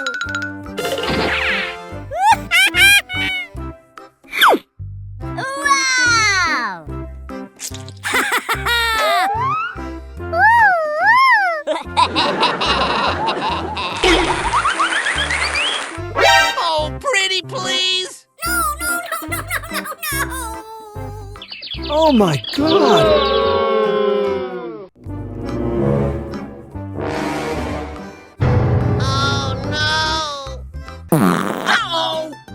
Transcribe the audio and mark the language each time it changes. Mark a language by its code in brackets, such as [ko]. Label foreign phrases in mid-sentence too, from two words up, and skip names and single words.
[en] Wow! Oh, pretty, please. No, no, no, no, no, no, no! Oh my god! Oh, no. Uh-oh.